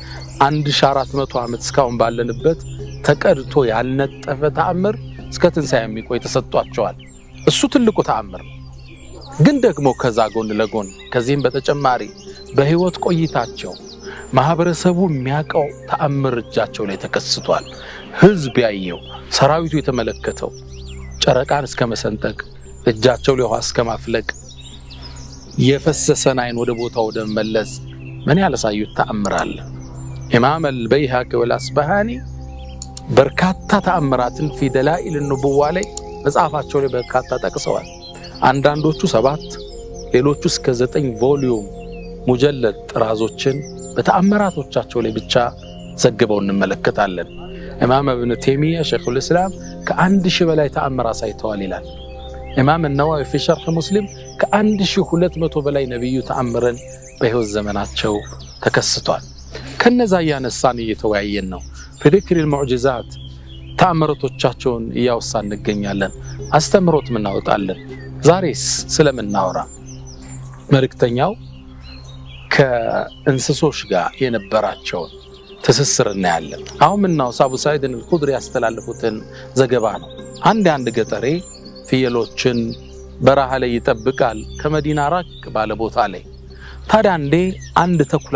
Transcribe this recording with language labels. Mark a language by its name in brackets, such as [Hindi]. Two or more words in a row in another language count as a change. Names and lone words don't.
[Amharic] 1400 ዓመት እስካሁን ባለንበት ተቀድቶ ያልነጠፈ ተአምር እስከ ትንሣኤ የሚቆይ ተሰጥቷቸዋል። እሱ ትልቁ ተአምር ነው። ግን ደግሞ ከዛ ጎን ለጎን ከዚህም በተጨማሪ በህይወት ቆይታቸው ማህበረሰቡ የሚያቀው ተአምር እጃቸው ላይ ተከስቷል። ህዝብ ያየው፣ ሰራዊቱ የተመለከተው ጨረቃን እስከ መሰንጠቅ እጃቸው ላይ ውሃ እስከ ማፍለቅ የፈሰሰን አይን ወደ ቦታው ወደ መለስ ምን ያላሳዩት ተአምር አለ። ኢማም አልበይሃቂ ወልአስባሃኒ በርካታ ተአምራትን [Arabic] في دلائل النبوة [Amharic] ላይ መጽሐፋቸው ላይ በርካታ ጠቅሰዋል። አንዳንዶቹ 7 ሌሎቹ እስከ 9 ቮሊዩም ሙጀለድ ጥራዞችን በተአምራቶቻቸው ላይ ብቻ ዘግበው እንመለከታለን። ኢማም ኢብኑ ተይሚያ [Arabic] شيخ الإسلام [Amharic] ከ1000 በላይ ተአምር አሳይተዋል ይላል። ኢማም [Arabic] النووي في شرح مسلم [Amharic] ከ1200 በላይ ነብዩ ተአምረን በህይወት ዘመናቸው ተከስቷል። ከነዛ ያነሳን እየተወያየን ነው። [Arabic] فذكر المعجزات [Amharic] ተአምራቶቻቸውን ያወሳን እንገኛለን። አስተምሮት ምናወጣለን። ዛሬስ ስለምናወራ መልእክተኛው ከእንስሶች ጋር የነበራቸው ትስስር እናያለን። አሁን ምናው አቡ ሰዒድ አልኹድሪ ያስተላለፉትን ዘገባ ነው። አንድ ገጠሬ ፍየሎችን በረሃ ላይ ይጠብቃል ከመዲና ራቅ ባለ ቦታ ላይ። ታዲያ አንድ ተኩላ